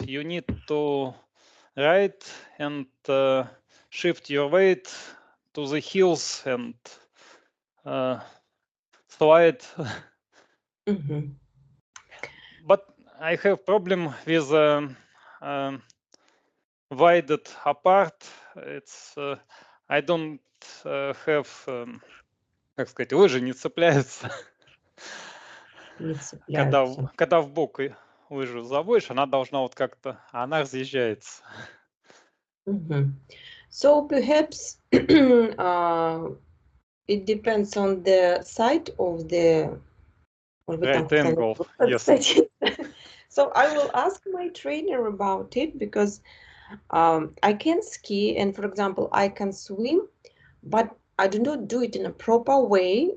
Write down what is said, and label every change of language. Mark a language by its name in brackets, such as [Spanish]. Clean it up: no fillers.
[English] You need to ride and shift your weight to the heels and slide. But I have problem with widened apart. It's I don't have, [Russian] как сказать, лыжи не цепляются. Не цепляются. Когда в бок лыжу заводишь, она должна вот как-то, она разъезжается. [English] So perhaps it depends on the side of the Right angle, yes. So I will ask my trainer about it because I can ski and, for example, I can swim, but I do not do it in a proper way.